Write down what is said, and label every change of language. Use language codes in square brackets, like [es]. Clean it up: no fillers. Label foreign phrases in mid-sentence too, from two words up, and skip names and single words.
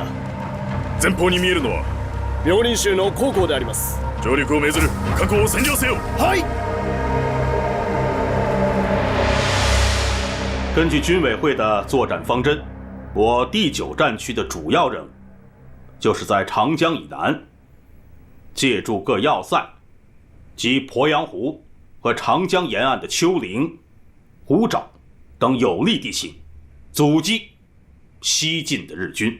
[ja] 前方に見えるのは妙林州の高校であります。上陸を命ずる、各校を占領せよ。はい。 [zh] 根据军委会的作战方针，我第9战区的主要任务，就是在长江以南，借助各要塞及鄱阳湖和长江沿岸的丘陵、湖沼等有利地形，阻击西进的日军。